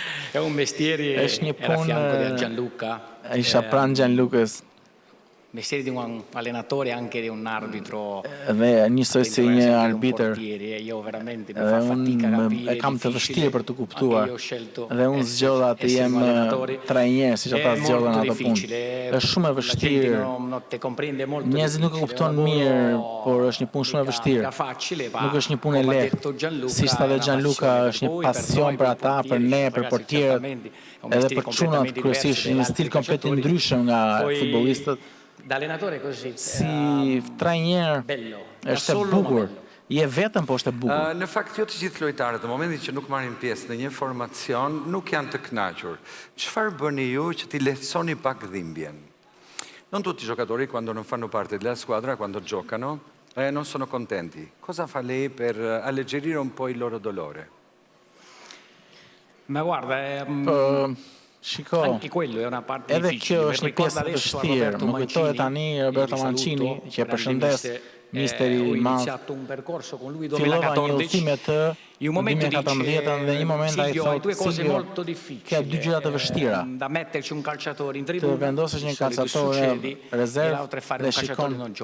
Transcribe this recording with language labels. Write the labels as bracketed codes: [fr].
[it] È un mestiere, era a fianco di Gianluca. [sq] Isha pranë Gianlucas. [it] Mestiere di un allenatore, anche di un arbitro. [sq] Dhe njësoj si një arbitër. [it] Io veramente mi [sq] Dhe [it] fa fatica [sq] unë [it] capire. [sq] e kam të vështirë për të kuptuar. [it] Io ho scelto [sq] Dhe unë zgjodha të jem trajner, siç ata zgjodhen ato punë. Është shumë e vështirë. Njerëzit nuk e kupton mirë, por është një punë shumë e vështirë. Nuk është një punë e lehtë. Siç tha dhe Gianluca, është një pasion për ata, për ne, për portierët, edhe për çunat kryesisht, një stil komplet i ndryshëm nga futbollistët. Si trajner është e bukur. Je vetëm, po është e bukur. Në fakt, jo të gjithë lojtarët, në momentin që nuk marrin pjesë në një formacion, nuk janë të kënaqur. Çfarë bëni ju që t'i lehtësoni pak dhimbjen? [it] Non tutti i giocatori quando non fanno parte della squadra, quando giocano, non sono contenti. Cosa fa lei per alleggerire un po' il loro dolore? Ma guarda, [sq] Shiko, [it] anche quello è una parte [sq] edhe [it] difficile. [sq] kjo është një pjesë e vështirë. Më kujtohet tani Roberto Mancini, që e përshëndes, misteri i madh. Fillova një udhëtim të 2014 dhe një moment ai thotë, Silvio, ka dy gjëra të vështira. Të vendosësh një kalciator rezervë dhe shikon.